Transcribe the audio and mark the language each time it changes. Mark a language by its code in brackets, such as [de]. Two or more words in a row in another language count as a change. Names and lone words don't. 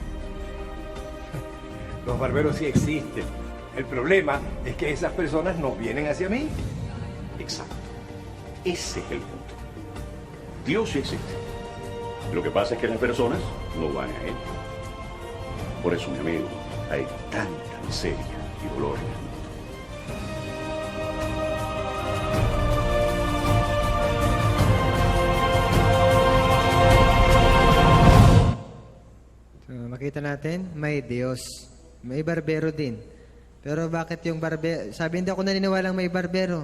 [es] Los barberos sí existen. El problema es que esas personas no vienen hacia mí. Exacto. Ese es el punto. Dios sí existe. Lo que pasa es que las personas no van a Él. Por eso, mi amigo, hay tanta miseria y dolor en el mundo. [tl] So, makita natin, may Diyos. May barbero din. Pero bakit yung barbero? Sabi, hindi ako naniniwalang may barbero.